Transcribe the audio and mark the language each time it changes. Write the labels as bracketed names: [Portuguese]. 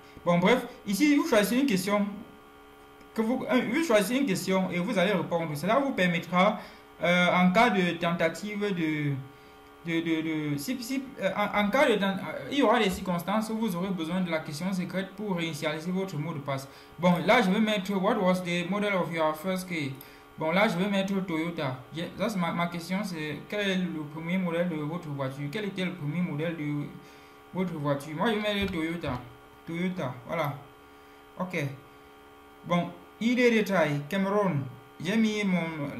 [French] Bon, bref, ici, vous choisissez une question. Vous choisissez une question et vous allez répondre. Cela vous permettra, en cas de tentative en cas de... il y aura des circonstances où vous aurez besoin de la question secrète pour réinitialiser votre mot de passe. Bon, là, je vais mettre [English] What was the model of your first car? [French] Bon, là, je vais mettre Toyota. Ça, c'est ma question, c'est quel est le premier modèle de votre voiture? Quel était le premier modèle de votre voiture? Moi, je vais mettre Toyota. Toyota, voilà. Ok. Bon, idée détail, Cameroun. J'ai mis mon...